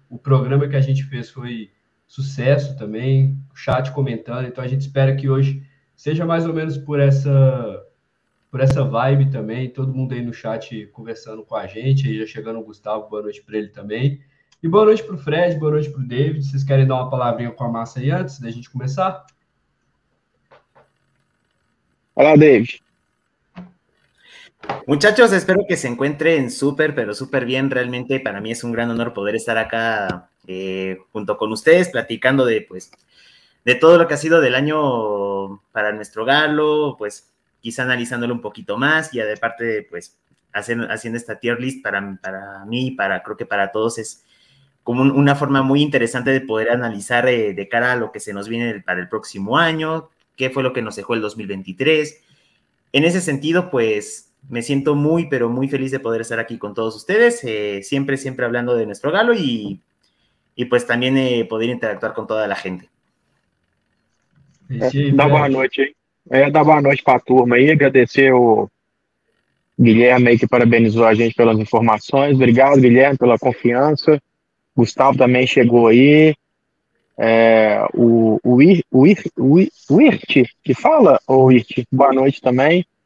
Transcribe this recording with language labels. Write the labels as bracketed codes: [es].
[pt] O programa que a gente fez foi sucesso também, o chat comentando, então a gente espera que hoje seja mais ou menos por essa vibe também, todo mundo aí no chat conversando com a gente, aí já chegando o Gustavo, boa noite para ele também. E boa noite para o Fred, boa noite para o David. Vocês querem dar uma palavrinha com a massa aí antes da gente começar? [es] Hola, Dave. Muchachos, espero que se encuentren súper, pero súper bien. Realmente para mí es un gran honor poder estar acá junto con ustedes, platicando de todo lo que ha sido del año para nuestro Galo, pues quizá analizándolo un poquito más y aparte, pues haciendo esta tier list para mí, creo que para todos es como una forma muy interesante de poder analizar de cara a lo que se nos viene para el próximo año, qué fue lo que nos dejó el 2023. En ese sentido, pues me siento muy, pero muy feliz de poder estar aquí con todos ustedes, siempre hablando de nuestro Galo y pues también poder interactuar con toda la gente. [pt] Esse aí, Dá boa Fred. noite aí. Dá boa noite para a turma aí. Agradecer o Guilherme aí que parabenizou a gente pelas informações. Obrigado, Guilherme, pela confiança. Gustavo também chegou aí. O Irt, que fala? Ou Irt? Boa noite também.